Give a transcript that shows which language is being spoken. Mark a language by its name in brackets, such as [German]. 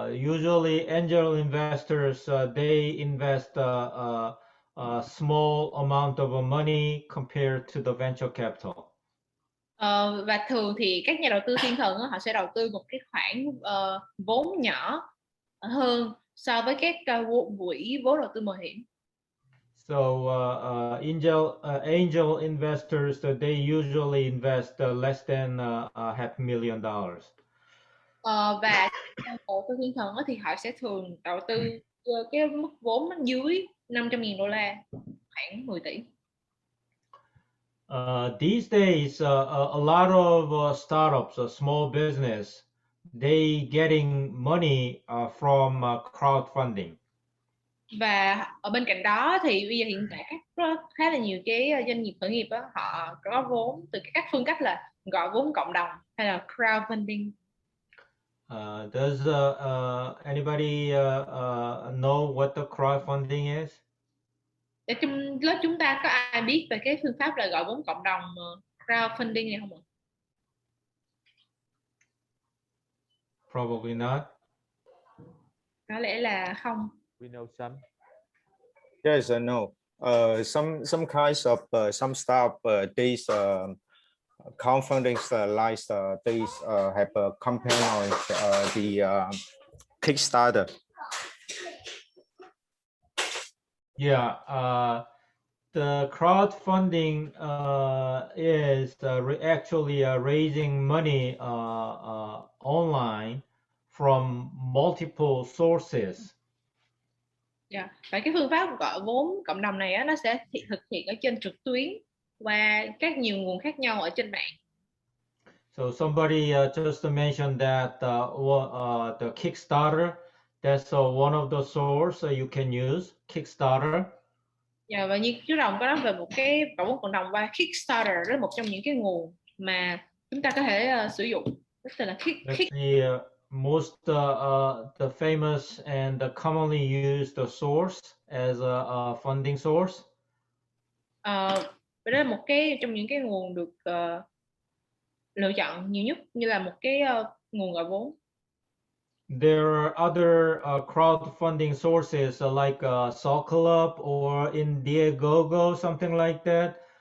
[English] Usually angel investors they invest a small amount of money compared to the venture capital. [Vietnamese] Và thường thì các nhà đầu tư thiên thần họ sẽ đầu tư một cái khoản vốn nhỏ hơn so với các quỹ vốn đầu tư mạo hiểm. [English] So angel investors they usually invest less than $500,000. [Vietnamese] Và đầu tư thiên thần thì họ sẽ thường đầu tư cái mức vốn dưới $500,000, khoảng 10 tỷ. [English] These days, a lot of startups, small business, they getting money from crowdfunding. [Vietnamese] Và ở bên cạnh đó thì bây giờ hiện tại có khá là nhiều cái doanh nghiệp khởi nghiệp đó, họ có vốn từ các phương cách là gọi vốn cộng đồng hay là crowdfunding. [English] Does anybody know what the crowdfunding is? [Vietnamese] Để trong lớp chúng ta có ai biết về cái phương pháp là gọi vốn cộng đồng crowdfunding này không ạ? [English] Probably not. [Vietnamese] Có lẽ là không. [English] We know some. Yes, I know. Some kinds of some startup these crowdfunding like these have a campaign on the Kickstarter. Yeah, the crowdfunding is actually raising money online from multiple sources. Yeah. [Vietnamese] Và cái phương pháp gọi vốn cộng đồng này nó sẽ thực hiện ở trên trực tuyến qua các nhiều nguồn khác nhau ở trên mạng. [English] So somebody just mentioned that the Kickstarter, that's one of the source you can use, Kickstarter. [Vietnamese] Yeah, và như chú Đồng có nói về một cái gọi vốn cộng đồng qua Kickstarter, đó là một trong những cái nguồn mà chúng ta có thể sử dụng. Đó là [English] the most the famous and the commonly used source as a funding source. [Vietnamese] Đó là một cái trong những cái nguồn được lựa chọn nhiều nhất như là một cái nguồn gọi vốn. [English] There are other crowdfunding sources like Soul Club or Indiegogo, something like that.